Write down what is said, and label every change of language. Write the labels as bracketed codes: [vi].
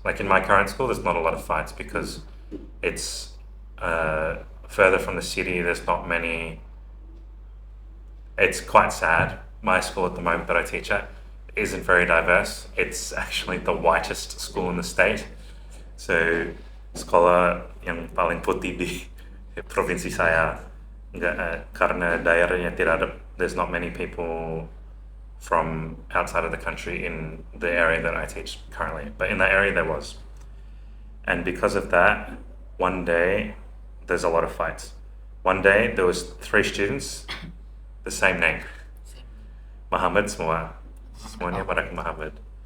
[en] Like in my current school, there's not a lot of fights because it's further from the city. There's not many. It's quite sad. My school at the moment that I teach at isn't very diverse. It's actually the whitest school in the state. [id] So sekolah yang paling putih di provinsi saya, karena daerahnya tidak ada. [en] There's not many people from outside of the country in the area that I teach currently, but in that area there was. And because of that, one day there's a lot of fights. One day there was 3 students, the same name, Muhammad [id] semuanya pada [en] Muhammad.